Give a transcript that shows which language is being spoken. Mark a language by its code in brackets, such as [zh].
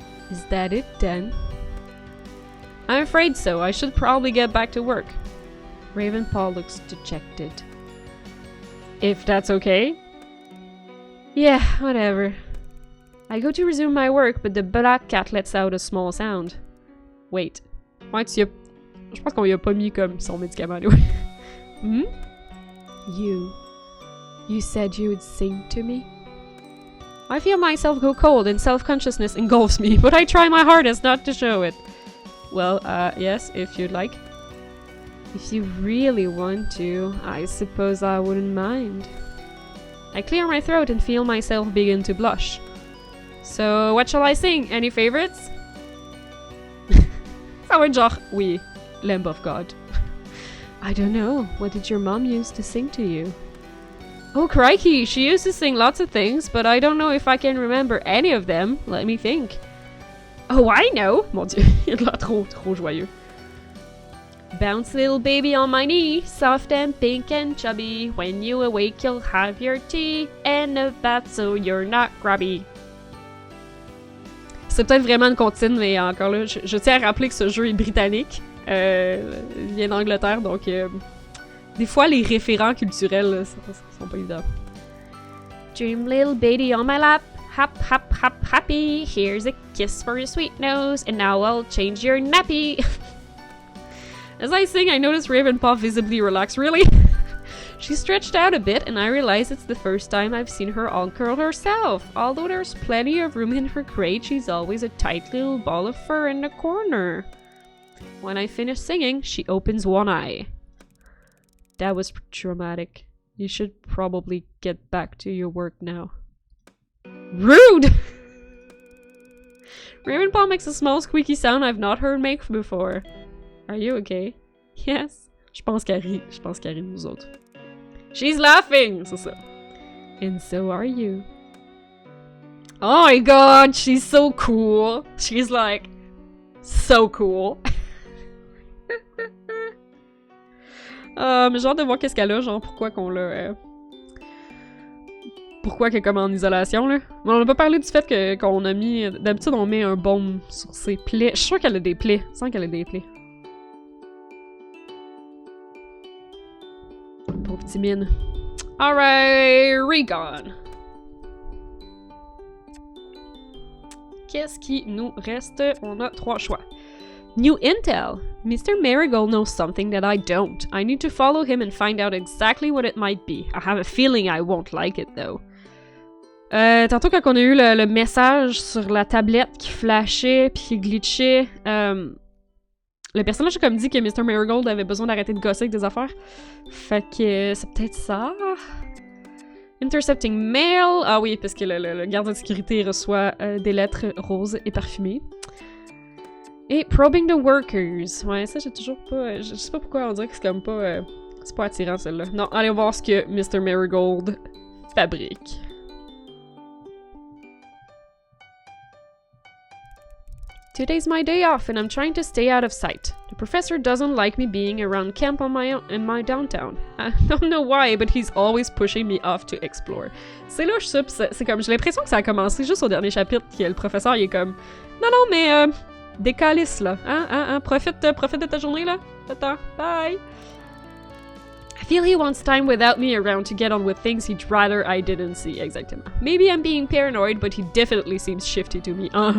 [en] Is that it then? I'm afraid so. I should probably get back to work. Ravenpaw looks dejected. If that's okay? Yeah, whatever. I go to resume my work, but the black cat lets out a small sound. Wait. [fr] Ouais, je pense qu'on y a pas mis comme son médicament, anyway. [en] You said you would sing to me? I feel myself go cold and self-consciousness engulfs me, but I try my hardest not to show it. Well, yes, if you'd like. If you really want to, I suppose I wouldn't mind. I clear my throat and feel myself begin to blush. So, what shall I sing? Any favorites? [fr] Ça va être genre, oui, [en] Lamb of God. I don't know. What did your mom use to sing to you? Oh, crikey, she used to sing lots of things, but I don't know if I can remember any of them. Let me think. Oh, I know! [fr] Mon Dieu, il a l'air trop joyeux. [en] Bounce little baby on my knee, soft and pink and chubby. When you awake, you'll have your tea and a bath so you're not grubby. [fr] C'est peut-être vraiment une comptine, mais encore là, je tiens à rappeler que ce jeu est britannique. Il vient d'Angleterre, donc des fois les référents culturels là, sont pas évidents. [en] Dream little baby on my lap, hap hap hap happy. Here's a kiss for your sweet nose, and now I'll change your nappy. As I sing, I notice Ravenpaw visibly relax. Really? She stretched out a bit, and I realize it's the first time I've seen her uncurl herself. Although there's plenty of room in her crate, she's always a tight little ball of fur in the corner. When I finish singing, she opens one eye. That was dramatic. You should probably get back to your work now. Rude! Ravenpaw makes a small squeaky sound I've not heard make before. Are you okay? Yes. [fr] Je pense qu'elle rit nous autres. [en] She's laughing! [fr] C'est ça. [en] And so are you. Oh my god, she's so cool. She's like, so cool. [fr] Mais j'ai hâte de voir qu'est-ce qu'elle a, genre pourquoi qu'on l'a... Pourquoi qu'elle est comme en isolation, là. Mais on n'a pas parlé du fait qu'on a mis... D'habitude, on met un baume sur ses plaies. Je suis sûre qu'elle a des plaies. Je sens qu'elle a des plaies. Pauvre petit mine. Alright, Regone. Qu'est-ce qui nous reste? On a 3 choix. New intel. Mr. [en] Marigold knows something that I don't. I need to follow him and find out exactly what it might be. I have a feeling I won't like it, though. [fr] Tantôt, quand on a eu le message sur la tablette qui flashait puis qui glitchait, le personnage a comme dit que Mr. Marigold avait besoin d'arrêter de gosser avec des affaires. Fait que c'est peut-être ça. [en] Intercepting mail. [fr] Ah oui, parce que le gardien de sécurité reçoit des lettres roses et parfumées. Et [en] probing the workers. [fr] Ouais, ça j'ai toujours pas... Je sais pas pourquoi on dirait que c'est comme pas... c'est pas attirant celle-là. Non, allez voir ce que Mr. Marigold fabrique. [en] Today's my day off and I'm trying to stay out of sight. The professor doesn't like me being around camp on my own in my downtown. I don't know why, but he's always pushing me off to explore. [fr] C'est louche ça, pis c'est comme... J'ai l'impression que ça a commencé juste au dernier chapitre, que le professeur il est comme... Non, mais décalisse là, hein? Profite de ta journée là. Attends, bye! [en] I feel he wants time without me around to get on with things he'd rather I didn't see. [fr] Exactement. [en] Maybe I'm being paranoid, but he definitely seems shifty to me.